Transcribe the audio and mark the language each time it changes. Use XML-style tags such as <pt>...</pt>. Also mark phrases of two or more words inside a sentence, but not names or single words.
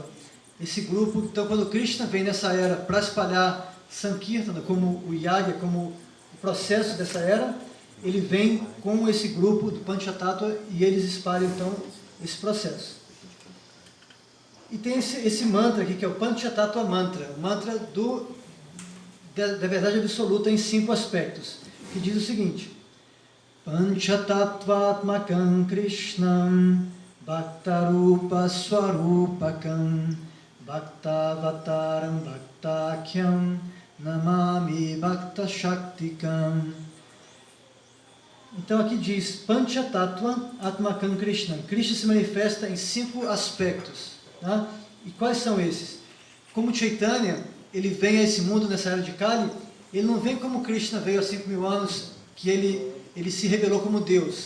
<pt>Esse grupo, então, quando Krishna vem nessa era para espalhar Sankirtana, como o Yagya, como o processo dessa era, ele vem com esse grupo do Panchatattva e eles espalham, então, esse processo. E tem esse mantra aqui, que é o Panchatattva Mantra, o mantra da verdade absoluta em 5 aspectos, que diz o seguinte:</pt> <sa>पञ्चतत्त्वात्मकं कृष्णं भक्तरूप स्वरूपकम् भक्तावतारं भक्ताख्यं नमामि भक्त शक्तिकम्.</sa> <pt>Então aqui diz</pt> <sa>पञ्चतत्त्व आत्मकं कृष्ण.</sa> <pt>Krishna se manifesta em 5 aspectos. Tá? E quais são esses? Como Chaitanya, ele vem a esse mundo nessa era de Kali, ele não vem como Krishna veio há 5.000 anos, que ele se revelou como Deus.</pt>